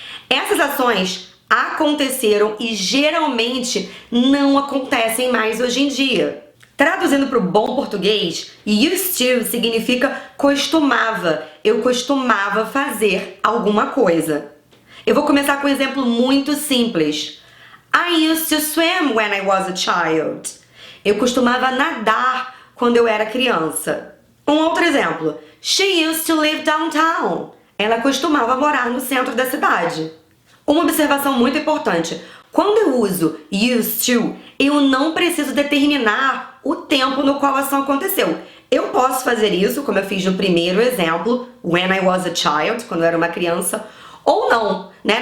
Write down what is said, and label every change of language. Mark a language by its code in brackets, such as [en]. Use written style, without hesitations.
[pt] Essas ações aconteceram e geralmente não acontecem mais hoje em dia. Traduzindo para o bom português, used to significa costumava. Eu costumava fazer alguma coisa. Eu vou começar com um exemplo muito simples. [en] I used to swim when I was a child. [pt] Eu costumava nadar quando eu era criança. Um outro exemplo. [en] She used to live downtown. [pt] Ela costumava morar no centro da cidade. Uma observação muito importante. Quando eu uso used to, eu não preciso determinar o tempo no qual a ação aconteceu. Eu posso fazer isso, como eu fiz no primeiro exemplo, [en] when I was a child, [pt] quando eu era uma criança, ou não, né?